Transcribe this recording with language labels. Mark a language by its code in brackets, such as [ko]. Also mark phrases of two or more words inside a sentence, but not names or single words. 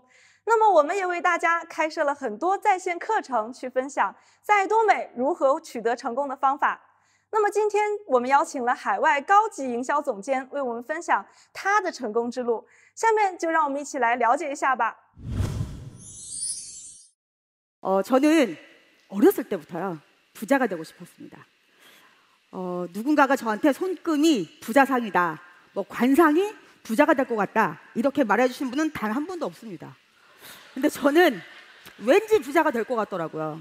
[zh] 那么我们也为大家开设了很多在线课程，去分享在爱多美如何取得成功的方法。那么今天我们邀请了海外高级营销总监为我们分享他的成功之路，下面就让我们一起来了解一下吧。 [ko] 저는 어렸을 때부터요 부자가 되고 싶었습니다. 누군가가 저한테 손금이 부자상이다, 뭐 관상이 부자가 될 것 같다 이렇게 말해주신 분은 단 한 분도 없습니다. 근데 저는 왠지 부자가 될 것 같더라고요.